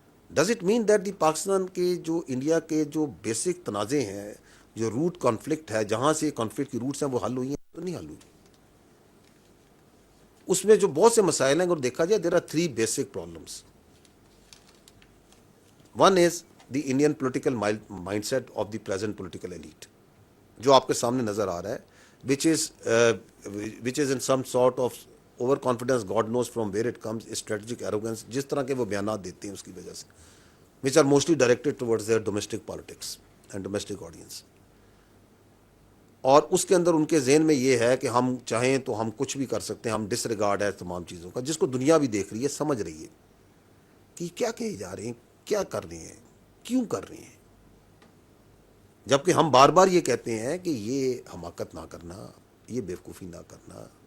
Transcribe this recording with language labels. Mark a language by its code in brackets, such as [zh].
[en] does it mean that the [ur] Pakistan کے جو India کے جو بیسک تنازع ہیں، جو روٹ کانفلکٹ ہے، جہاں سے کانفلکٹ کی روٹس ہیں وہ حل ہوئی ہیں؟ تو نہیں حل ہوئی. اس میں جو بہت سے مسائل ہیں اگر دیکھا جائے، [en] There are 3 basic problems. One is the Indian political mindset of the present political elite, [ur] جو آپ کے سامنے نظر آ رہا ہے, [en] which is in some sort of overconfidence, God knows from where it comes, strategic arrogance, [ur] جس طرح کے وہ بیانات دیتے ہیں اس کی وجہ سے, [en] which are mostly directed towards their domestic politics and domestic audience. [ur] اور اس کے اندر ان کے ذہن میں یہ ہے کہ ہم چاہیں تو ہم کچھ بھی کر سکتے ہیں, ہم ڈس ریگارڈ ہے تمام چیزوں کا, جس کو دنیا بھی دیکھ رہی ہے, سمجھ رہی ہے کہ کیا کہے جا رہے ہیں, کیا کر رہے ہیں, کیوں کر رہے ہیں. جبکہ ہم بار بار یہ کہتے ہیں کہ یہ حماقت نہ کرنا, یہ بیوقوفی نہ کرنا.